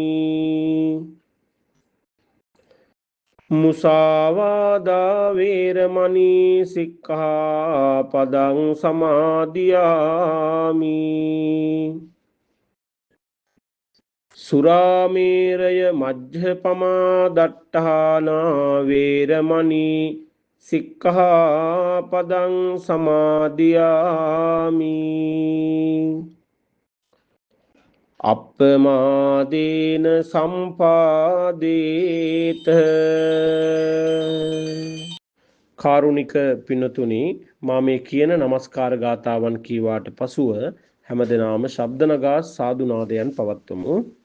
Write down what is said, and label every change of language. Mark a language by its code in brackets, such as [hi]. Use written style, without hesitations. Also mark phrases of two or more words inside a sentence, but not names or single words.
[pi] මුසාවාදා වේරමණී සික්ඛාපදං සමාදියාමි. සුරාමේරය මජ්ජපමා දට්ඨානා වේරමණී සික්ඛාපදං සමාදියාමි. අප්පමාදේන සම්පාදේත. [si] කාරුණික පින්නතුනි, මා මේ කියන නමස්කාර ගාථාවන් කීවාට පසුව හැමදෙනාම ශබ්ද නගා සාදු නාදයන් පවත්වමු.